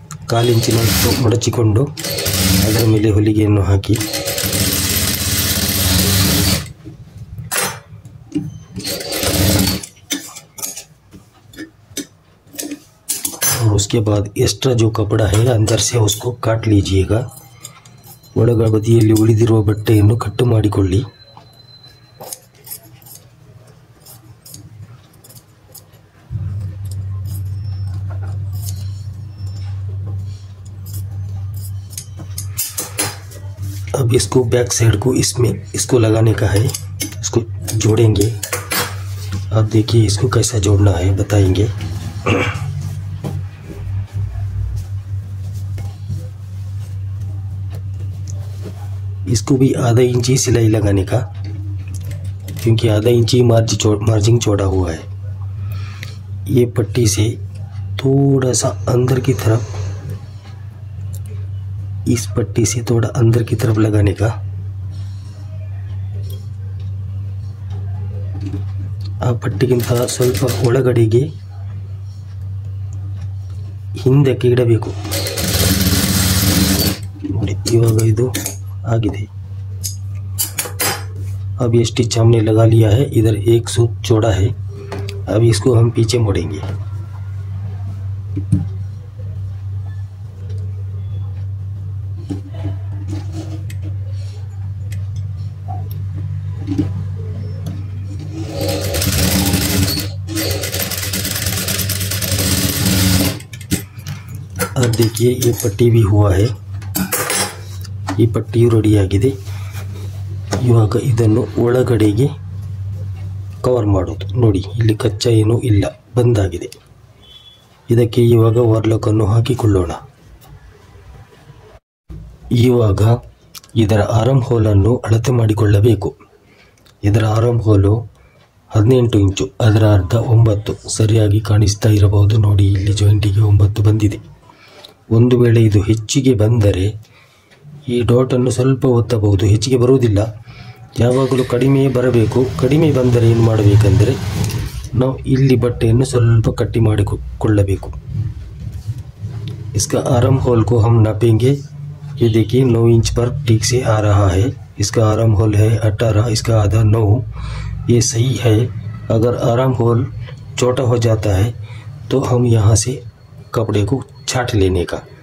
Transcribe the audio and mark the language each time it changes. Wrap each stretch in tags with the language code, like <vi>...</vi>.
<kn>ಕಾಲು ಇಂಚಿನಷ್ಟು ಮಡಚಿಕೊಂಡು ಅದರ ಮೇಲೆ ಹೊಲಿಗೆಯನ್ನು ಹಾಕಿ</kn> <hi>और उसके बाद एक्स्ट्रा जो कपड़ा है अंदर से उसको काट लीजिएगा।</hi> <kn>ಒಳಗಬದಿಯಲ್ಲಿ ಉಳಿದಿರುವ ಬಟ್ಟೆಯನ್ನು ಕಟ್ಟು ಮಾಡಿಕೊಳ್ಳಿ।</kn> <hi>अब इसको बैक साइड को इसमें इसको लगाने का है, इसको जोड़ेंगे। अब देखिए इसको कैसा जोड़ना है बताएंगे। इसको भी आधा इंची सिलाई लगाने का, क्योंकि आधा इंची मार्जिंग छोड़ा हुआ है। ये पट्टी से थोड़ा सा अंदर की तरफ, इस पट्टी से थोड़ा अंदर की तरफ लगाने का।</hi> <kn>ಆ ಪಟ್ಟಿಗಿಂತ ಸ್ವಲ್ಪ ಒಳಗಡೆಗೆ ಹಿಂದಕ್ಕೆ ಇಡಬೇಕು ನೋಡಿ। ಇವಾಗ ಇದು ಆಗಿದೆ।</kn> <hi>अब ये स्टिच हमने लगा लिया है, इधर एक सूत चौड़ा है। अब इसको हम पीछे मोड़ेंगे। अब देखिए ये पट्टी भी हुआ है,</hi> <kn>ಈ ಪಟ್ಟಿಯು ರೆಡಿಯಾಗಿದೆ। ಇವಾಗ ಇದನ್ನು ಒಳಗಡೆಗೆ ಕವರ್ ಮಾಡೋದು ನೋಡಿ। ಇಲ್ಲಿ ಕಚ್ಚಾ ಏನೂ ಇಲ್ಲ, ಬಂದಾಗಿದೆ। ಇದಕ್ಕೆ ಇವಾಗ ವಾರ್ಲಕ್ಕನ್ನು ಹಾಕಿಕೊಳ್ಳೋಣ। ಇವಾಗ ಇದರ ಆರ್ಮ್ ಹೋಲನ್ನು ಅಳತೆ ಮಾಡಿಕೊಳ್ಳಬೇಕು। ಇದರ ಆರ್ಮ್ ಹೋಲು 18 ಇಂಚು, ಅದರ ಅರ್ಧ 9 ಸರಿಯಾಗಿ ಕಾಣಿಸ್ತಾ ಇರಬಹುದು ನೋಡಿ। ಇಲ್ಲಿ ಜಾಯಿಂಟಿಗೆ 9 ಬಂದಿದೆ। ಒಂದು ವೇಳೆ ಇದು ಹೆಚ್ಚಿಗೆ ಬಂದರೆ ಈ ಡಾಟನ್ನು ಸ್ವಲ್ಪ ಒತ್ತಬಹುದು, ಹೆಚ್ಚಿಗೆ ಬರುವುದಿಲ್ಲ। ಯಾವಾಗಲೂ ಕಡಿಮೆ ಬರಬೇಕು। ಕಡಿಮೆ ಬಂದರೆ ಏನು ಮಾಡಬೇಕೆಂದರೆ ನಾವು ಇಲ್ಲಿ ಬಟ್ಟೆಯನ್ನು ಸ್ವಲ್ಪ ಕಟ್ಟಿ ಮಾಡಿಕೊಳ್ಳಬೇಕು।</kn> <hi>इसका आर्म होल को हम नापेंगे। ये देखिए 9 इंच पर ठीक से आ रहा है। इसका आर्म होल है 18, इसका आधा 9, ये सही है। अगर आर्म होल छोटा हो जाता है तो हम यहाँ से कपड़े को छाट लेने का।</hi>